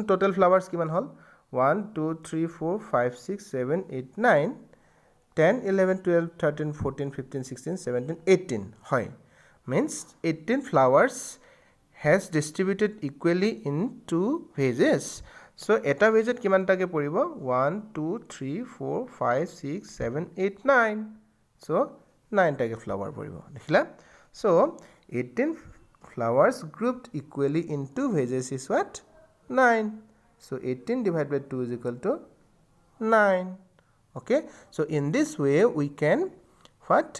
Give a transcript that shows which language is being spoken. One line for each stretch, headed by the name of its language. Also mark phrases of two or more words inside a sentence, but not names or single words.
English: total flowers
Assamese: কিমান হ'ল 1 2 3 4 5 6 7 8 9 10 11 12 13 14
English: 15 16 17 18 হয় means 18 flowers has distributed equally in 2 vases so
Assamese: এটা ভাছত কিমানটাকৈ পৰিব
English: 1 2 3 4 5 6 7 8 9 so 9 take flower
Assamese: পৰিব দেখিলা
English: so 18 flowers grouped equally in 2 vases is what 9 so 18 divided by 2 is equal to 9. Okay, so in this way we can what?